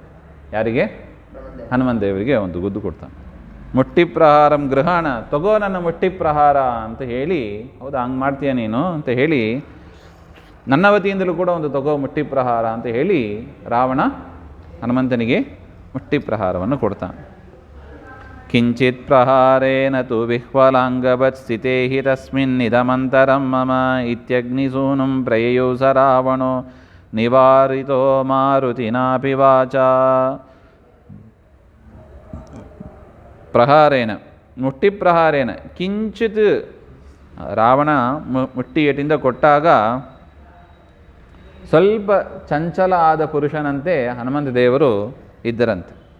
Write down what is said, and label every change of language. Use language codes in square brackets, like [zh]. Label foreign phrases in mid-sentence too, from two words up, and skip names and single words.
[kn] ಯಾರಿಗೆ? ಹನುಮಂತ ದೇವರಿಗೆ ಒಂದು ಗುದ್ದು ಕೊಡ್ತಾನೆ. [sa] ಮುಷ್ಟಿ ಪ್ರಹಾರಂ ಗೃಹಾಣ, [kn] ತಗೋ ನನ್ನ ಮುಷ್ಟಿ ಪ್ರಹಾರ ಅಂತ ಹೇಳಿ. ಹೌದಾ, ಹಂಗೆ ಮಾಡ್ತೀಯ ನೀನು ಅಂತ ಹೇಳಿ ನನ್ನ ವತಿಯಿಂದಲೂ ಕೂಡ ಒಂದು ತಗೋ ಮುಷ್ಟಿ ಪ್ರಹಾರ ಅಂತ ಹೇಳಿ ರಾವಣ ಹನುಮಂತನಿಗೆ ಮುಷ್ಟಿ ಪ್ರಹಾರವನ್ನು ಕೊಡ್ತಾನೆ. [sa] ಕಿಂಚಿತ್ ಪ್ರಹಾರೇಣ ತು ವಿಹ್ವಲಾಂಗವತ್ ಸ್ಥಿತೇ ಹಿ ತಸ್ಮಿನ್ನಿದಮಂತರಂ ಮಮ ಇತ್ಯಗ್ನಿಸೂನುಂ ಪ್ರಯಯೌ ಸ ರಾವಣೋ ನಿವಾರಿತೋ ಮಾರುತಿನಾಪಿ ವಾಚ. ಪ್ರಹಾರೇಣ, ಮುಷ್ಟಿ ಪ್ರಹಾರೇಣ, [kn] ಕಿಂಚಿತ್ ರಾವಣ ಮುಷ್ಟಿ ಏಟಿಂದ ಕೊಟ್ಟಾಗ ಸ್ವಲ್ಪ ಚಂಚಲ ಆದ ಪುರುಷನಂತೆ ಹನುಮಂತ ದೇವರು ಇದ್ದರಂತೆ.